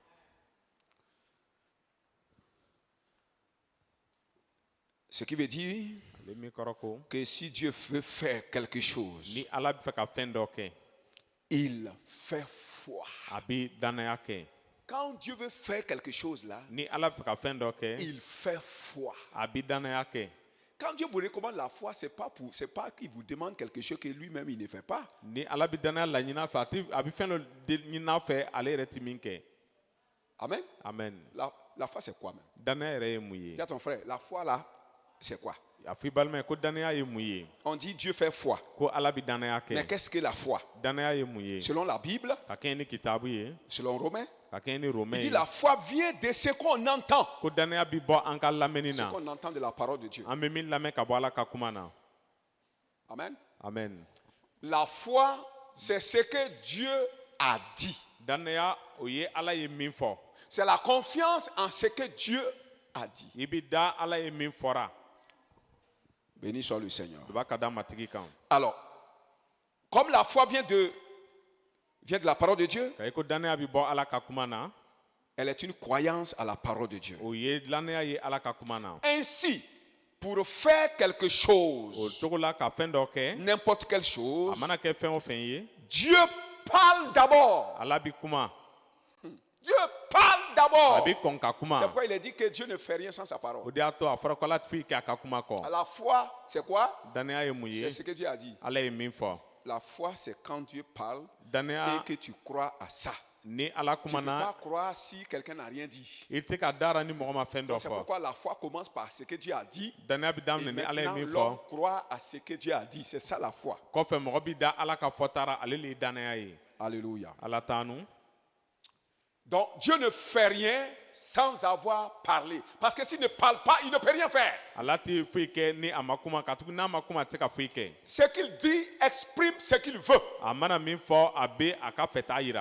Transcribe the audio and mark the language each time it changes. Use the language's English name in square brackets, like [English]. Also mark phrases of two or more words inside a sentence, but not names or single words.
[French] Ce qui veut dire [Bambara] ale min kɔrɔ ko [French] que si Dieu veut faire quelque chose, [Bambara] ni ala bɛ fɛ ka fɛn dɔ kɛ [French] il fait foi. [Bambara] a bɛ danaya kɛ. [French] Quand Dieu veut faire quelque chose là, [Bambara] ni ala bɛ fɛ ka fɛn dɔ kɛ [French] il fait foi. [Bambara] a bɛ danaya kɛ. [French] Quand Dieu vous recommande la foi, c'est pas qu'il vous demande quelque chose que lui-même il ne fait pas. [Bambara] ni ala bɛ danaya laɲini a fɛ a bɛ fɛn dɔ ɲini a fɛ ale yɛrɛ tɛ min kɛ. [French] Amen. [Bambara] amen. [French] La foi c'est quoi même? [Bambara] danaya yɛrɛ ye mun ye. [French] Dis à ton frère, la foi là, c'est quoi? [Bambara] a fɔ i balima ye ko danaya ye mun ye. [French] On dit Dieu fait foi. [Bambara] ko ala bɛ danaya [French] Mais [Bambara] kɛ. [French] qu'est-ce que la foi? [Bambara] danaya ye mun ye. [French] Selon la Bible, [Bambara] ka kɛɲɛ ni kitabu ye. [French] selon Romains, [Bambara] ka kɛɲɛ ni [French] il [Bambara] romɛ [French] dit [Bambara] ye. [French] la foi vient de ce qu'on entend. [Bambara] ko danaya bɛ bɔ an ka lamɛnni [French] Ce [Bambara] na. [French] qu'on entend de la parole de Dieu. [Bambara] an bɛ min lamɛn ka bɔ ala ka kuma na. [French] Amen. [Bambara] amen. [French] La foi, c'est ce que Dieu a dit. [Bambara] danaya o ye ala ye min fɔ. [French] C'est la confiance en ce que Dieu a dit. [Bambara] i bɛ da ala ye min fɔra. [French] Béni soit le Seigneur. [Bambara] o b'a ka da matigi kan. [French] Alors, comme la foi vient de la parole de Dieu, [Bambara] ka i ko danaya bɛ bɔ ala ka kuma na. [French] elle est une croyance à la parole de Dieu. [Bambara] o ye danaya ye ala ka kuma na. [French] Ainsi, pour faire quelque [Bambara] o [French] chose, [Bambara] cogo la ka fɛn dɔ kɛ. [French] n'importe quelle [Bambara] a [French] chose, [Bambara] mana kɛ fɛn o fɛn ye. [French] Dieu parle d'abord. [Bambara] ala bɛ kuma. [French] Dieu parle [Bambara] a [French] d'abord. [Bambara] bɛ kɔn ka [French] C'est [Bambara] kuma. [French] pourquoi il est dit que Dieu ne fait rien sans sa [Bambara] o [French] parole. [Bambara] de y'a to a fɔra ko ala tɛ foyi kɛ a ka kuma [French] À [Bambara] kɔ. [French] la foi, c'est quoi? [Bambara] danaya ye mun [French] C'est [Bambara] ye. [French] ce que Dieu a dit. [Bambara] ala ye min fɔ. [French] La foi, c'est quand Dieu parle et [Bambara] danaya [French] que tu crois à ça. [Bambara] ni ala [French] Tu ne [Bambara] kuma [French] peux pas [Bambara] na. [French] croire si quelqu'un n'a rien dit. [Bambara] i tɛ se ka dara ni mɔgɔ ma fɛn dɔ [French] C'est [Bambara] fɔ. [French] pourquoi la foi commence par ce que Dieu a dit. [Bambara] danaya bɛ [French] Et [Bambara] daminɛ ni ala ye [French] maintenant, [Bambara] min [French] l'homme [Bambara] fɔ. [French] croit à ce que Dieu a dit. C'est ça la foi. [Bambara] kɔfɛ mɔgɔ bɛ da ala ka fɔta la ale le ye danaya ye. [French] Alléluia. [Bambara] ala t'anu. [French] Donc Dieu ne fait rien sans avoir parlé. Parce que s'il ne parle pas, il ne peut rien faire. [Bambara] ala tɛ foyi kɛ ni a ma kuma ka tugu n'a ma kuma a tɛ se ka foyi kɛ. [French] Ce qu'il dit exprime ce qu'il veut. [Bambara] a mana min fɔ a bɛ a ka fɛta yira.